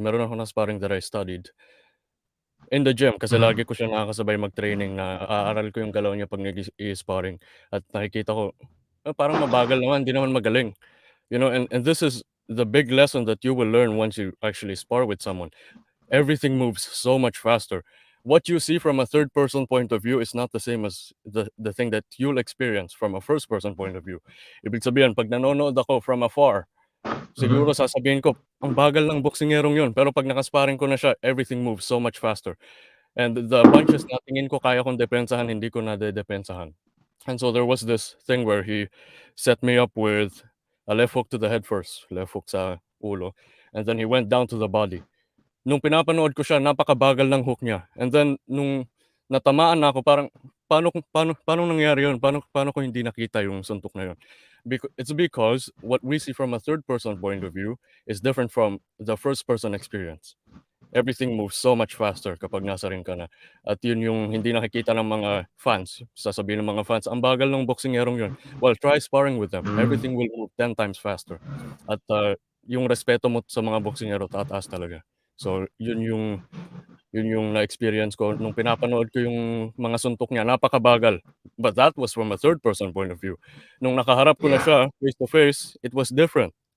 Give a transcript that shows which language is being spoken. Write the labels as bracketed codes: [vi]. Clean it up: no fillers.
[tl] Meron akong nakasparring [en] that I studied in the gym [tl] kasi lagi ko siya nakakasabay mag-training na aaral ko yung galaw niya pag nag-i-sparring at nakikita ko, parang mabagal naman, hindi naman magaling. [en] And this is the big lesson that you will learn once you actually spar with someone. Everything moves so much faster. What you see from a third person point of view is not the same as the thing that you'll experience from a first person point of view. [tl] Ibig sabihin, pag nanonood ako [en] from afar, [tl] siguro sasabihin ko, ang bagal ng boksingerong yun. Pero pag nakasparring ko na siya, [en] everything moves so much faster. And the punches [tl] na tingin ko kaya kong depensahan, hindi ko na depensahan. [en] And so there was this thing where he set me up with a left hook to the head first, left hook [tl] sa ulo, [en] and then he went down to the body. [tl] Nung pinapanood ko siya, napakabagal ng hook niya. And then nung natamaan na ako, parang paano nangyari yun? Paano ko hindi nakita yung suntok na yun? [en] It's because what we see from a third person point of view is different from the first person experience. Everything moves so much faster [tl] kapag nasa ring ka na. At yun yung hindi nakikita ng mga fans. Sasabihin ng mga fans, ang bagal ng boksingerong yun. [en] Well, try sparring with them. Everything will move 10 times faster. [tl] At yung respeto mo sa mga boksingero tataas talaga. So yun yung na-experience ko nung pinapanood ko yung mga suntok niya, napakabagal. [en] But that was from a third person point of view. [tl] Nung nakaharap ko na siya, [en] face to face, it was different.